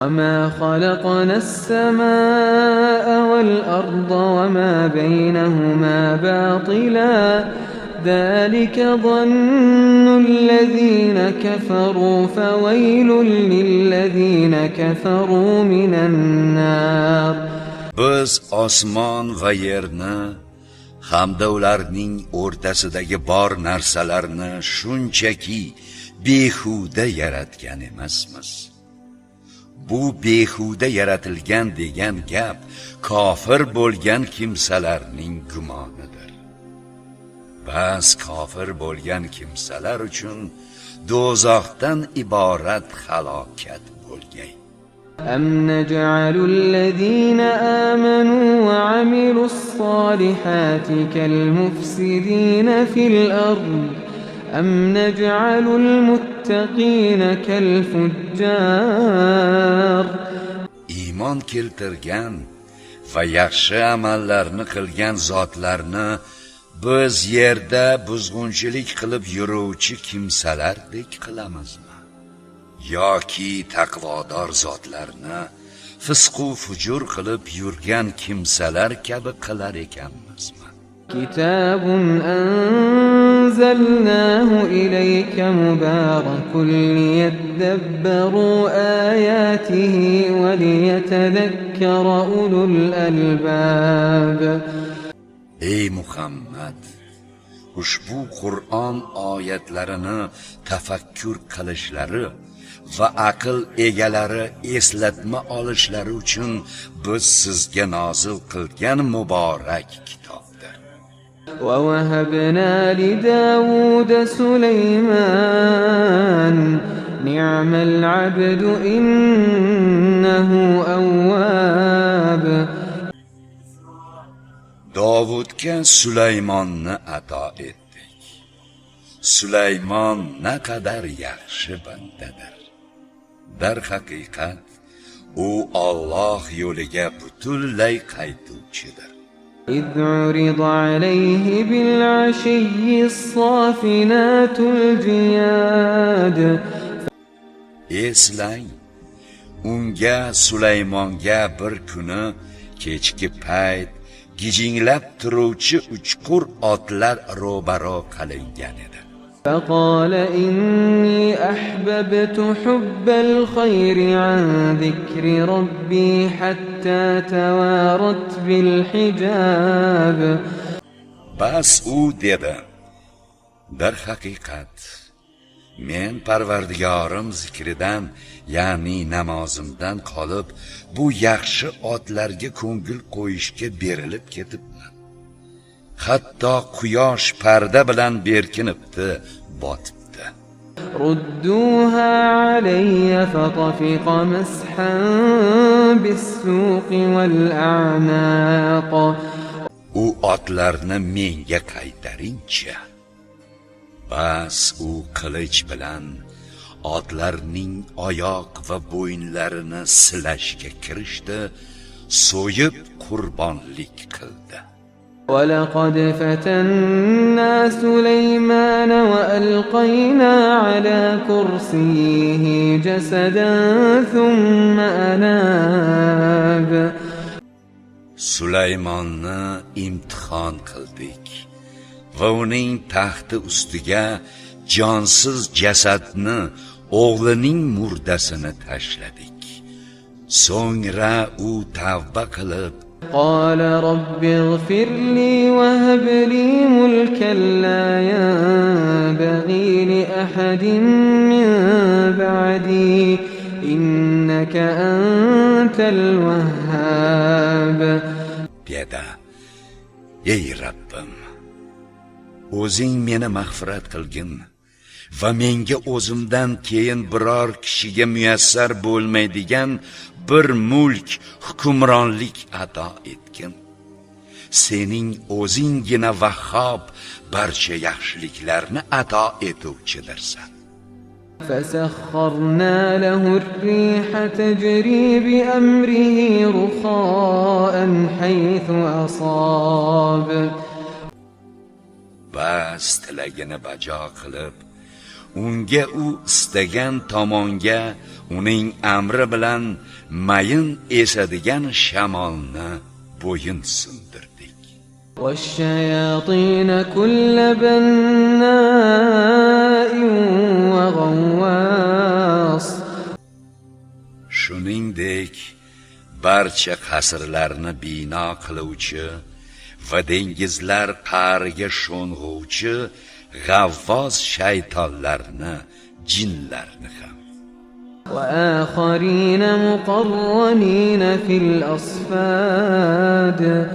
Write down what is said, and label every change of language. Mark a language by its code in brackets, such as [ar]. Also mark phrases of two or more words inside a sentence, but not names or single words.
[ar] وما خلقنا السماء والأرض وما بينهما باطلا ذلك ظن الذين كفروا فويل للذين كفروا من النار. [uz] Biz osmon va yerni hamda ularning o'rtasidagi bor narsalarni shunchaki behuda yaratgan emasmiz. Bu behuda yaratilgan degan gap kofir bo'lgan kimsalarning gumonidir. Bas kofir bo'lgan kimsalar uchun do'zaxdan iborat halokat bo'lgay. [ar] أم نجعل الذين آمنوا وعملوا الصالحات كالمفسدين في الأرض أم نجعل المتقين كالفجار. [uz] Iymon keltirgan va yaxshi amallarni qilgan zotlarni biz yerda buzg'unchilik qilib yuruvchi kimsalardek qilamizmi? Yoki taqvodor zotlarni fisqu fujur qilib yurgan kimsalar kabi qilar ekanmizmi? [ar] كتاب أنزلناه إليك مبارك ليدبروا آياته وليتذكر أولو الألباب. [uz] Ey Muhammad, ushbu Qur'on oyatlarini tafakkur qilishlari va aql egalari eslatma olishlari uchun biz sizga nozil qilgan muborak kitobdir. [ar] ووهبنا لداود سليمان نعم العبد إنه أواب. [uz] Davudga Sulaymonni ato etdik. Sulaymon naqadar yaxshi bandadir. Dar haqiqat u Alloh yo'liga butunlay qaytuvchidir. [ar] إذ عرض عليه بالعشي الصافنات الجياد. [uz] Eslang, unga Sulaymonga bir kuni kechki payt gijinglab turuvchi uchqur otlar ro'baro qilingan edi. [ar] فقال إني أحببت حب الخير عن ذكر ربي حتى توارت بالحجاب. [uz] Bas u dedi, dar haqiqat men Parvardigorim zikridan, ya'ni namozimdan qolib, bu yaxshi otlarga ko'ngil qo'yishga berilib ketibman. Hatto quyosh parda bilan berkinibdi, botibdi. [ar] ردوها علي فطفق مسحا بالسوق والأعناق. [uz] U otlarni menga qaytaringchi. Bas u qilich bilan otlarning oyoq va bo'yinlarini silashga kirishdi, so'yib qurbonlik qildi. [ar] ولقد فتنا سليمان وألقينا على كرسيه جسدا ثم أناب. [uz] Sulaymonni imtihon qildik va uning taxti ustiga jonsiz jasadni, o'g'lining murdasini tashladik. So'ngra u tavba qilib [ar] قال رب اغفر لي وهب لي ملكا لا ينبغي لأحد من بعدي إنك أنت الوهاب. [uz] dedi, ey Rabbim, o'zing meni mag'firat qilgin va menga o'zimdan keyin biror kishiga muyassar bo'lmaydigan bir mulk, hukmronlik ato etgin. Sening o'zinggina Vahhob, barcha yaxshiliklarni ato etuvchidirsan. [ar] فسخرنا له الريح تجري بأمره رخاء حيث أصاب. [uz] Bas tilagini bajo qilib, unga u istagan tomonga uning amri bilan mayin esadigan shamolni bo'yin sindirdik. [ar] والشياطين كل بناء وغواص. [uz] Shuningdek, barcha qasrlarni bino qiluvchi va dengizlar qa'riga sho'ng'uvchi g'avvos shaytonlarni, jinlarni ham. [ar] وآخرين مقرنين في الأصفاد.